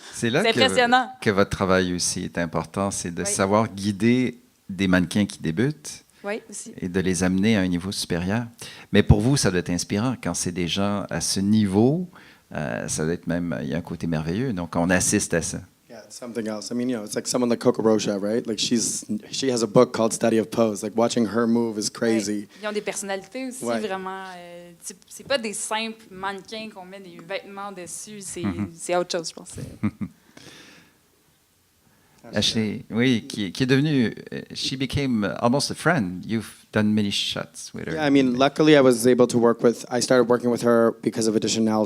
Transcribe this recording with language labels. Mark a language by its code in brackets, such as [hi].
[fr] C'est là impressionnant. que votre travail aussi est important, c'est de savoir guider des mannequins qui débutent Oui, aussi. et de les amener à un niveau supérieur. Mais pour vous, ça doit être inspirant. Quand c'est des gens à ce niveau, ça doit être même... Il y a un côté merveilleux. Donc, on assiste à ça. [en] Yeah, it's something else. I mean, it's like someone like Coco Rocha, right? Like she has a book called Study of Pose. Like watching her move is crazy. [fr] Ils ont des personnalités aussi, vraiment. C'est pas des simples mannequins qu'on met des vêtements dessus. C'est autre chose, je pense. Ashley, oui, qui est devenue... [en] She became almost a friend. You've done many shots with her. Yeah, I mean, luckily I was able to I started working with her because of Additionelle.